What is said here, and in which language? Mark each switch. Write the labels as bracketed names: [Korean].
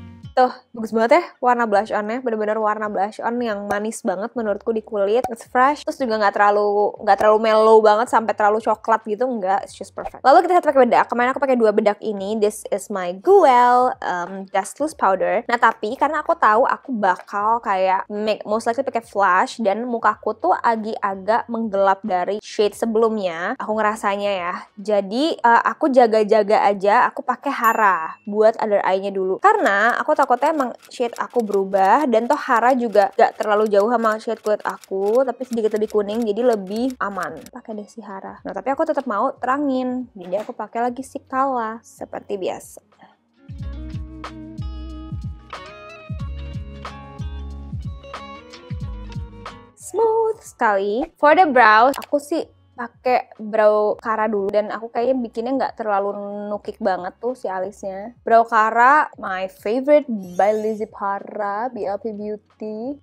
[Indonesian] Tuh, bagus banget ya warna blush on-nya. Bener-bener warna blush on yang manis banget menurutku di kulit. [English] It's fresh, [Indonesian] terus juga nggak terlalu mellow banget sampai terlalu coklat gitu, enggak. [English] It's just perfect. [Indonesian] Lalu kita pakai bedak. Kemarin aku pakai 2 bedak ini. [English] This is my Guel Dustless Powder. [Indonesian] Nah tapi karena aku tahu aku bakal kayak [English] most likely [Indonesian] pakai flash, dan mukaku tuh agak menggelap dari shade sebelumnya, aku ngerasanya ya. Jadi aku jaga-jaga aja. Aku pakai Hara buat under eye-nya dulu, karena aku takutnya emang shade aku berubah, dan toh Hara juga gak terlalu jauh sama shade kulit aku, tapi sedikit lebih kuning, jadi lebih aman. Pakai deh si Hara. Nah tapi aku tetap mau terangin, jadi aku pakai lagi si Kala seperti biasa. Smooth sekali. [English] For the brows, [Indonesian] aku sih pakai brow Kara dulu, dan aku kayaknya bikinnya nggak terlalu nukik banget tuh si alisnya. [English] Brow Kara, my favorite by Lizzy Para, BLP Beauty.